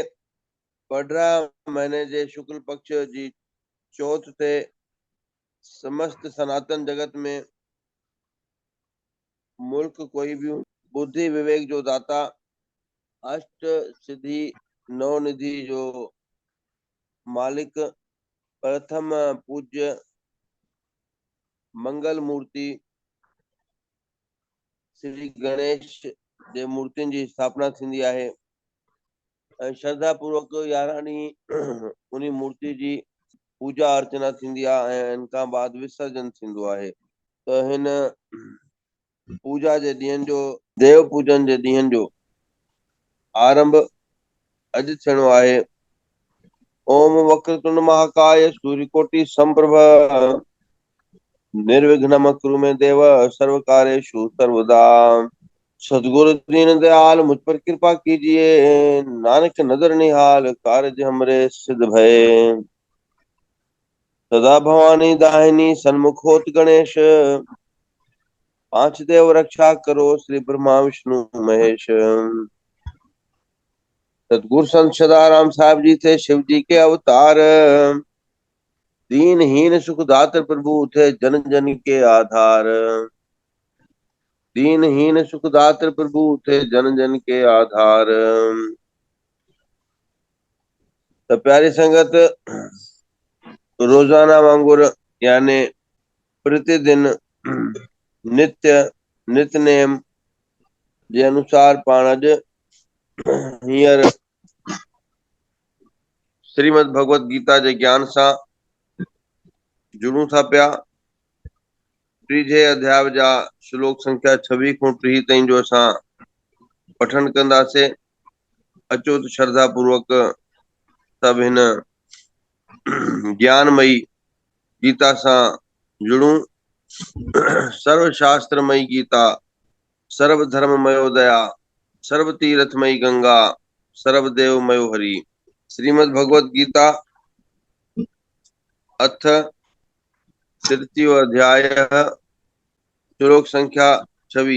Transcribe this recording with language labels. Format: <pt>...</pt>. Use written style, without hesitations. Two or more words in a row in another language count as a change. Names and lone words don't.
<sd>पढ़ा महीने जे शुक्ल पक्ष जी चौथ ते समस्त सनातन जगत में मुल्क कोई भी बुद्धि विवेक जो दाता, अष्ट सिद्धि नौ निधि जो मालिक, प्रथम पूज्य मंगल मूर्ति श्री गणेश जे मूर्तियुनि जी स्थापना थींदी आहे ऐं श्रद्धा पूर्वक 11 ॾींहं उन मूर्ति जी पूजा अर्चना थींदी आहे ऐं इन खां बाद विसर्जन थींदो आहे। त हिन पूजा जे ॾींहंनि जो, देव पूजन जे ॾींहंनि जो आरंभ अॼु थियणो आहे।</sd> <sa>ओम वक्रतुंड महाकाय सूर्यकोटि संप्रभ निर्विघ्नम कुरु मे देव सर्वकार्येषु सर्वदा।</sa> <hi>सदगुरु दीन दयाल मुझ पर कृपा कीजिए, नानक नजर निहाल कार्य हमरे सिद्ध भय। सदा भवानी दाहिनी सन्मुख होत गणेश, पांच देव रक्षा करो श्री ब्रह्मा विष्णु महेश। सतगुरु संत सदाराम साहब जी थे शिव जी के अवतार, दीनहीन सुख दातर प्रभु थे जन जन के आधार। दीनहीन सुख दातर प्रभु थे जन जन के आधार।</hi> <sd>तो प्यारी संगत, रोजाना वांगुर यानी प्रतिदिन नित्य नितनेम जे अनुसार पाण अॼु हींअर श्रीमद भगवत गीता जे ज्ञान सां जुड़ूं था पिया। टीजे अध्याय जा श्लोक संख्या 26 खां 30 ताईं जो असां पठन कंदासीं। अचो त श्रद्धा पूर्वक सभ हिन ज्ञानमयी गीता सां जुड़ूं।</sd> <sa>सर्वशास्त्रमयी गीता, सर्वधर्ममयो दया, सर्वतीर्थमयी गंगा, सर्वदेवमयो हरि। श्रीमद भगवत गीता अथ तृतीय अध्याय श्लोक संख्या 26।</sa>